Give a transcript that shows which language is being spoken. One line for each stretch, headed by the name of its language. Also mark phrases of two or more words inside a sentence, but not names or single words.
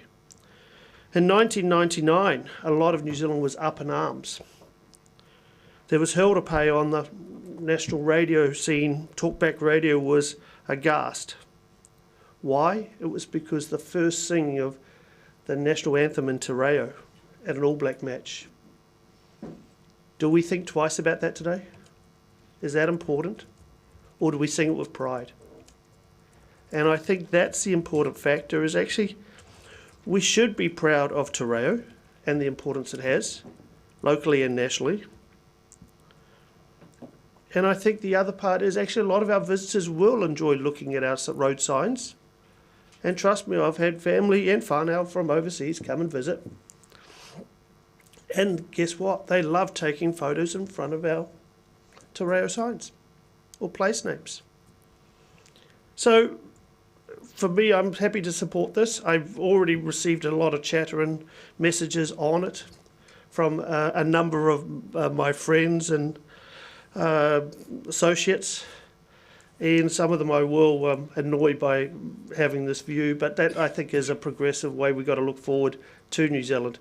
English: In 1999, a lot of New Zealand was up in arms. There was hell to pay on the national radio scene. Talkback radio was aghast. Why? It was because the first singing of the national anthem in te reo at an All Black match. Do we think twice about that today? Is that important? Or do we sing it with pride? And I think that's the important factor, is actually we should be proud of te reo and the importance it has, locally and nationally. And I think the other part is actually a lot of our visitors will enjoy looking at our road signs. And trust me, I've had family and whānau from overseas come and visit. And guess what? They love taking photos in front of our te reo signs or place names. So for me, I'm happy to support this. I've already received a lot of chatter and messages on it from a number of my friends and associates, and some of them I will annoy by having this view, but that I think is a progressive way we've got to look forward to New Zealand.